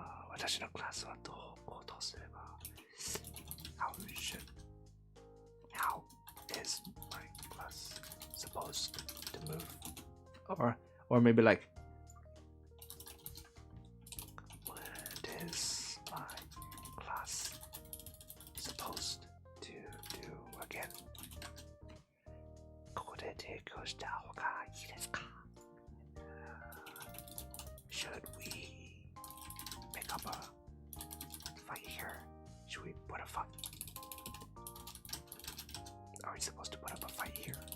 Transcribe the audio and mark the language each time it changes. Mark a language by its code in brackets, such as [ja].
[ja] 私のクラスはどう行動すれば [en] How is my class supposed to move? Or maybe like, what is my class supposed to do again? [ja] ここで提供した方がいいですか? [en] Should we pick up a fight here? Should we put a fight? Are we supposed to put up a fight here?